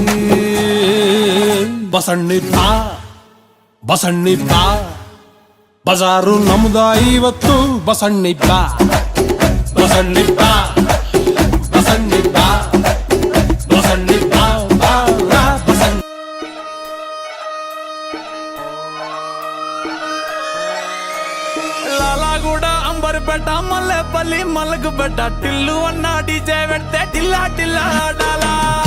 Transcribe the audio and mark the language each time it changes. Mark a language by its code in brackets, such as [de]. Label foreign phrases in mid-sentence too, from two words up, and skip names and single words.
[kn] ಬಸಣ್ಣಿ ಬಾ ಬಸಣ್ಣಿ ಬಾ ಬಜಾರು ನಮ್ದ ಇವತ್ತು ಬಸಣ್ಣಿ ಬಾ ಬಸಣ್ಣಿ ಬಾ ಬಸಣ್ಣಿ ಬಾ ಬಸಣ್ಣಿ ಬಾ ಬಾ ಬಾ ಬಸಣ್ಣಿ [te] లాలాగూడ అంబర్పేట మల్లెపల్లి మలకపేట టిల్లు అన్న డీజే పెడితే టిల్లా టిల్లా ఆడాలా